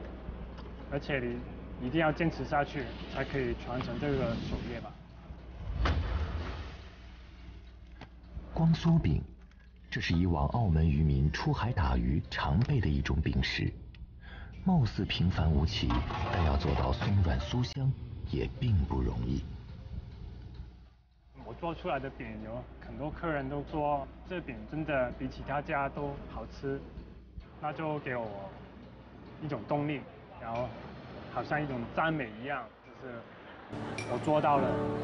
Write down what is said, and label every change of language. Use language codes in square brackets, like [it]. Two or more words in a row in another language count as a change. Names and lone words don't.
[zh] 而且你一定要堅持下去，才可以傳承這個手藝吧。光酥餅，這是以往澳門漁民出海打魚常備的一種餅食，貌似平凡無奇，但要做到鬆軟酥香，也並不容易。我做出來的餅有很多客人都說，這餅真的比其他家都好吃，那就給我一種動力。然後好像一种赞美一样，就是我做到了。